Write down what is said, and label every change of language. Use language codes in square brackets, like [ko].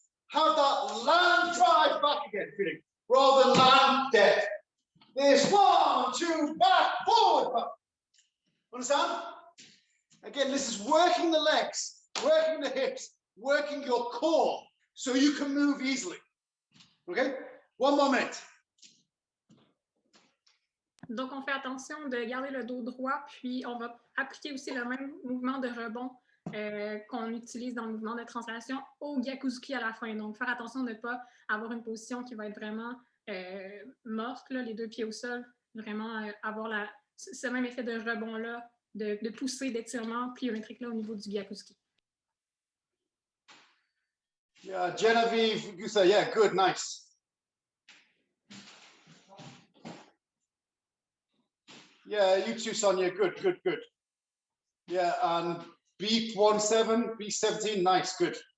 [en] Have that land drive back again, feeling, rather than land dead. There's 1, 2, back, forward, back. Understand? Again, this is working the legs, working the hips, working your core, so you can move easily. Okay? 1 more minute. [fr] Donc, on fait attention de garder le dos droit, puis on va appliquer aussi le même mouvement de rebond qu'on utilise dans le mouvement de translation au Gapizuki à la fin. Donc, faire attention de ne pas avoir une position qui va être vraiment morte, là, les 2 pieds au sol, vraiment avoir ce même effet de rebond-là, de poussée, d'étirement pliométrique-là au niveau du Gapizuki. [en] Yeah, Genevieve, Gusa, yeah, good, nice. Yeah, you too, Sonia, good. Yeah, and B17, B17, nice, good.